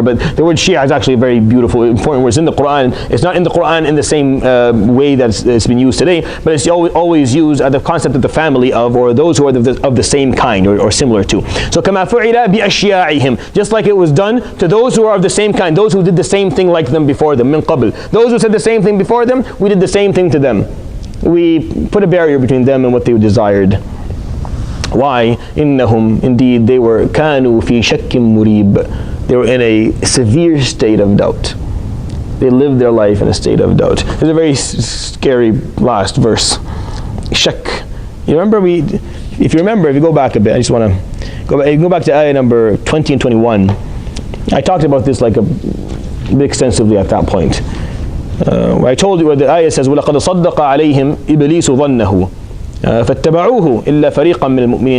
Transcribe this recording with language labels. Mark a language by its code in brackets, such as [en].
[en] But the word Shia is actually a very beautiful, important word. It's in the Quran. It's not in the Quran in the same way that it's been used today, but it's always used as the concept of the family of, or those who are of the same kind or similar to. So [ar] كَمَا فُعِلَ بِأَشْيَاعِهِمْ, [en] just like it was done to those who are of the same kind, those who did the same thing like them before them, [ar] مِن قَبْلِ. [en] Those who said the same thing before them, we did the same thing to them. We put a barrier between them and what they desired. Why? [ar] إِنَّهُمْ, [en] indeed they were [ar] كَانُوا فِي شَكٍّ مُرِيبٍ. [en] They were in a severe state of doubt. They lived their life in a state of doubt. There's a very scary last verse. Shak. You remember if you go back a bit, I just want to go back to ayah number 20 and 21. I talked about this like a bit extensively at that point. Where I told you where the ayah says, [ar] وَلَقَدْ صَدَّقَ عَلَيْهِمْ إِبْلِيسُ ظَنَّهُ فَاتَّبَعُوهُ إِلَّا فَرِيقًا مِنَ الْمُؤْمِنِينَ.